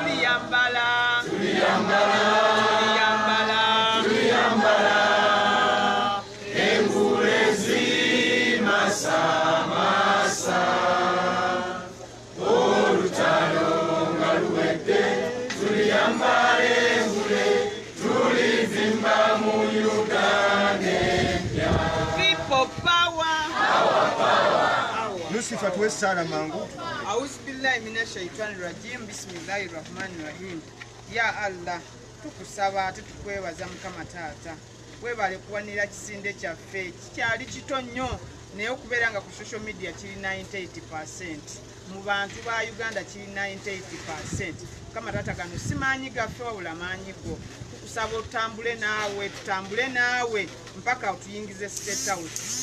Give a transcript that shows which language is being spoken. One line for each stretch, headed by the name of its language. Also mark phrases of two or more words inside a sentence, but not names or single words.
Ganda: tuliyambala engule zimasamasa olutalo nga luwedde tuliyambale ngule tulivimba mu Uganda empya.
English: People power.
Ganda: Lucifer tuwe sala mangu.
Arabic: أعوذ بالله من الشيطان الرجيم. بسم الله الرحمن الرحيم. يا الله,
Ganda: tukusaba tukwebaza mukama taata. Webale kuwanira kisinde kyaffe kikyali kito nnyo naye okubeera nga ku
English: social media
Ganda: kiri 98%. Mu bantu ba Uganda kiri 98%. Kama taata kano simanyi gaffe wabula maanyi go. Tukusaba tutambule naawe mpaka tuyingize State House.